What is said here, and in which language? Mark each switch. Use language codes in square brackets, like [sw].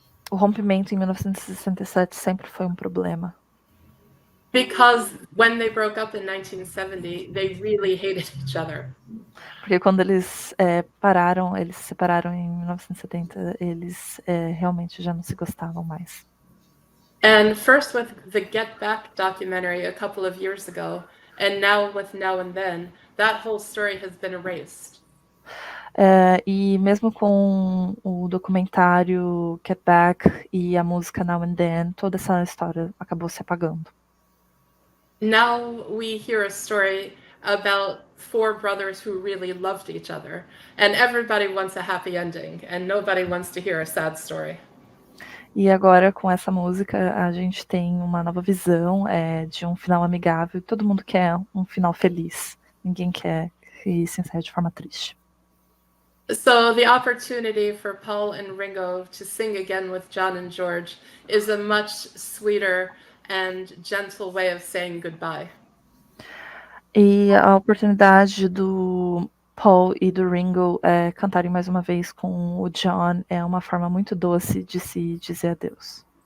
[pt] O rompimento em 1967 sempre foi problema. [en] Because when they broke up in 1970, they really hated each other. [pt] Porque quando eles se separaram em 1970, eles realmente já não se gostavam mais. [en] And first with the Get Back documentary a couple of years ago, and now with Now and Then, that whole story has been erased. [pt] E mesmo com o documentário Get Back e a música Now and Then, toda essa história acabou se apagando. [en] Now we hear a story about four brothers who really loved each other, and everybody wants a happy ending, and nobody wants to hear a sad story. [pt] E agora, com essa música, a gente tem uma nova visão de um final amigável. Todo mundo quer um final feliz. Ninguém quer que se encerre de forma triste. [en] So the opportunity for Paul and Ringo to sing again with John and George is a much sweeter and gentle way of saying goodbye. [pt] E a oportunidade do Paul e do Ringo cantarem mais uma vez com o John é uma forma muito doce de se dizer adeus.